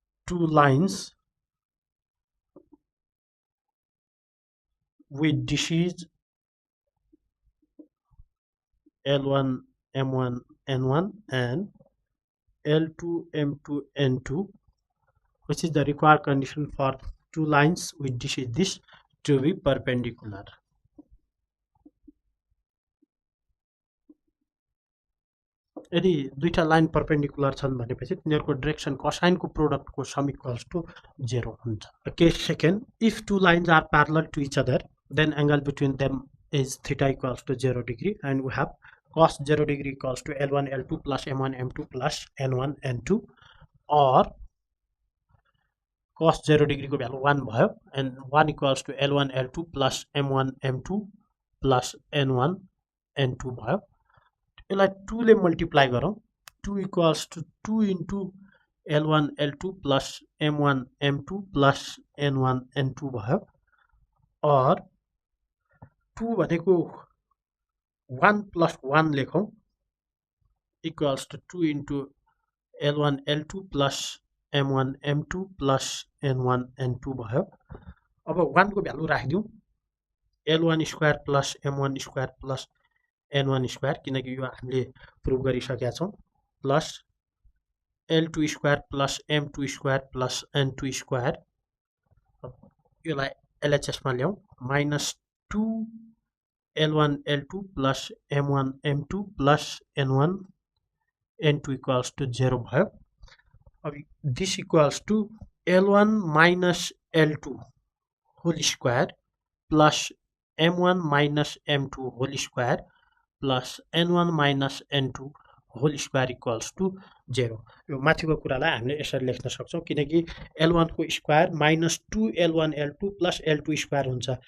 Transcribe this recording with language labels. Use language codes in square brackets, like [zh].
[en] two lines with dishes L1 M1 N1 and L2 M2 N2, which is the required condition for two lines with this to be perpendicular. [ne] यदि दुईटा line perpendicular छन् भनेपछि तिनीहरूको direction कोसाइनको प्रोडक्टको some equals to 0 हुन्छ. [en] Case second, if two lines are parallel to each other, then angle between them is theta equals to 0 degree, and we have cos 0 degree equals to L1 L2 plus M1 M2 plus N1 N2, or cos 0 degree [ne] को value 1 भयो, [en] and 1 equals to L1 L2 plus M1 M2 plus N1 N2 [ne] भयो. यसलाई 2 ले multiply गरौँ. [en] 2 equals to 2 into L1 L2 plus M1 M2 plus N1 N2 [ne] भयो, [en] or 2 [ne] भनेको [en] 1 plus 1 [ne] लेखौँ [en] equals to 2 into L1 L2 plus M1 M2 plus N1 N2 भयो. [ne] अब 1 को value राखिदिउँ L1 square plus M1 square plus N1 square, किनकि यो हामीले prove गरिसकेका छौँ, plus L2 square plus M2 square plus N2 square. यसलाई LHS मा ल्याउँ, minus 2 L1 L2 plus M1 M2 plus N1 N2 equals to 0 भयो. [en] अब this equals to L1 minus L2 whole square plus M1 minus M2 whole square plus N1 minus N2 whole square equals to 0. [ne] यो माथिको कुरालाई हामीले यसरी लेख्न सक्छौँ, किनकि L1 को square minus 2 L1 L2 plus L2 square हुन्छ.